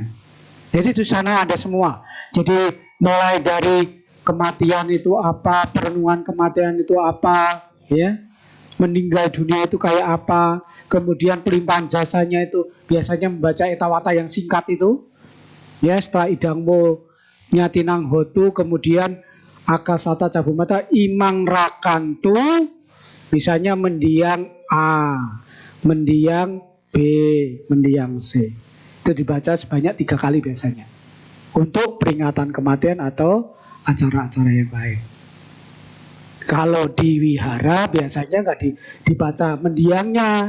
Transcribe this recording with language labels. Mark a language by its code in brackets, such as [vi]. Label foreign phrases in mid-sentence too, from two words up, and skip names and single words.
[id] Jadi di sana ada semua. Jadi mulai dari kematian itu apa, perenungan kematian itu apa, ya. Meninggal dunia itu kayak apa, kemudian pelimpahan jasanya itu biasanya membaca etawata yang singkat itu, ya, setelah [pi] idangmo nyatinang hotu, [id] kemudian [pi] akasata cabumata imang rakantu, [id] misalnya mendiang A, mendiang B, mendiang C, itu dibaca sebanyak 3 kali biasanya untuk peringatan kematian atau acara-acara yang lain. Kalau di wihara biasanya nggak dibaca mendiangnya.